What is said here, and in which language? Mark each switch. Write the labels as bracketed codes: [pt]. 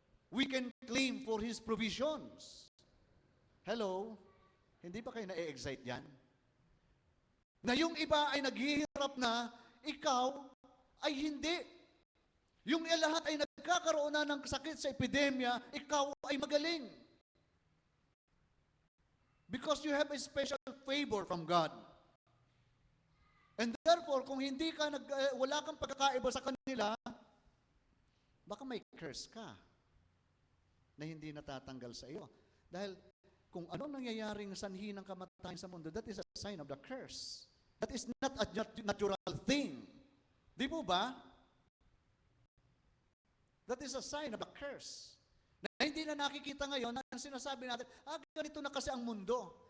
[en] We can claim for His provisions. [tl] Hello? Hindi ba kayo na-excite yan? Na yung iba ay naghihirap na, ikaw ay hindi. Yung lahat ay nagkakaroon na ng sakit sa epidemya, ikaw ay magaling. [en] Because you have a special favor from God. And therefore, [tl] kung hindi ka wala kang pagkakaiba sa kanila, baka may curse ka na hindi natatanggal sa iyo. Dahil kung ano nangyayaring sanhi ng kamatayan sa mundo, [en] that is a sign of the curse. That is not a natural thing. [tl] Di po ba? [en] That is a sign of the curse. [tl] Na hindi na nakikita ngayon, ang sinasabi natin, ganito na kasi ang mundo.